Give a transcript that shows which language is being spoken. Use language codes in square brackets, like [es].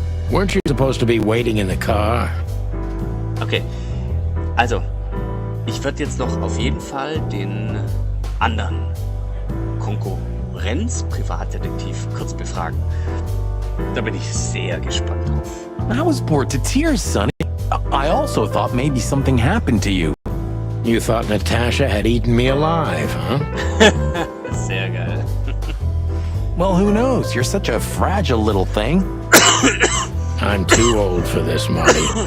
[en] Weren't you supposed to be waiting in the car? [de] Okay, also, ich würde jetzt noch auf jeden Fall den anderen Konkurrenz-Privatdetektiv kurz befragen. Da bin ich sehr gespannt drauf. [en] I was bored to tears, Sonny. I also thought maybe something happened to you. You thought Natasha had eaten me alive, huh? [de] Sehr geil. [en] Well, who knows? You're such a fragile little thing. I'm too old for this, Marty.